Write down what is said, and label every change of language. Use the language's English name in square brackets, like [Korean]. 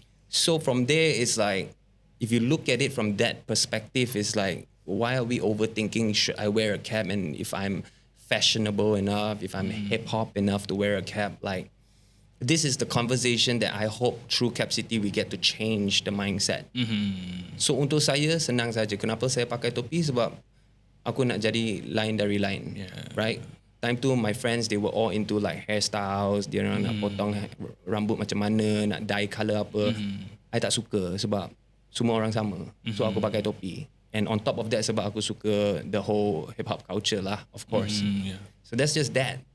[English] So from there, it's like, if you look at it from that perspective, it's like, why are we overthinking should I wear a cap? And if I'm fashionable enough, if I'm hip hop enough to wear a cap, like, this is the conversation that I hope through Cap City we get to change the mindset. [Malay] So untuk saya senang saja. Kenapa saya pakai topi? Sebab aku nak jadi lain dari lain, right? Time tu [English] my friends, they were all into like hairstyles, [Malay] dia orang nak potong rambut macam mana, nak dye colour apa. I tak suka sebab semua orang sama. So aku pakai topi. [English] And on top of that, [Malay] sebab aku suka [English] the whole hip hop culture lah, of course. So that's just that.